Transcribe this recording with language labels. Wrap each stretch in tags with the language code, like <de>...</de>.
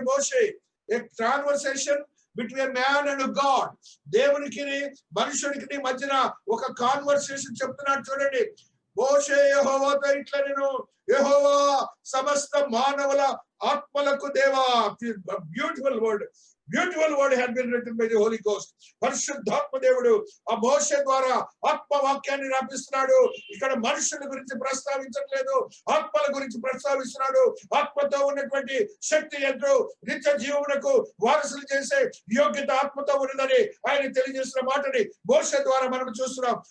<en>మోషే, a conversation between man and God.</en> <te>దేవునికి మనుషునికి మధ్యన ఒక కాన్వర్సేషన్ చెప్తున్నాడు చూడండి. మోషే యెహోవాతో ఇట్లా యెహోవా సమస్త మానవుల ఆత్మలకు దేవా.</te> <en>Beautiful word had been written by the Holy Ghost.</en> <te>పరిశుద్ధాత్మ దేవుడు ఆ మోషే ద్వారా ఆత్మవాక్యాన్ని రాపిస్తున్నాడు. ఇక్కడ మనుషుల గురించి ప్రస్తావించట్లేదు, ఆత్మల గురించి ప్రస్తావిస్తున్నాడు. ఆత్మతో ఉన్నటువంటి శక్తి ఎంతో నిత్య జీవమునకు వారసులు చేసే యోగ్యత ఆత్మతో ఉన్నదని ఆయన తెలియజేసిన మాటని మోషే ద్వారా మనం చూస్తున్నాం.</te>